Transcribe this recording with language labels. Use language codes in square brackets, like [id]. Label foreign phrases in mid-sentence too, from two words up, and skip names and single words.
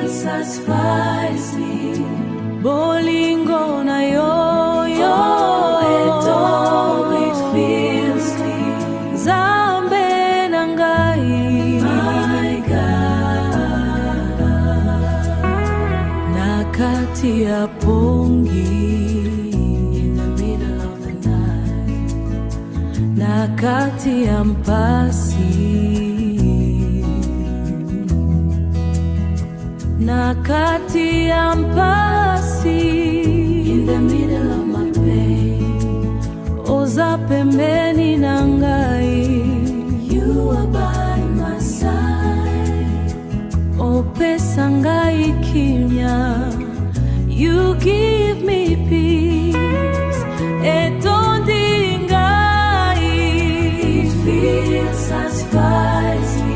[en] satisfies me. [ln] Bolingo na yo-yo, [en] it always fills me. [ln] Zambe nangai, [en] my God. [ln] Nakati ya pongi, [en] in the middle of the night. [ln] Nakati ya mpasi, nakati ya mpasi, [en] in the middle of my pain. [ln] Oza pembeni nangai, [en] you are by my side. [ln] Opesa ngai kimya, [en] you give me peace. [ln] Etondi ngai, [en] it feels satisfies me.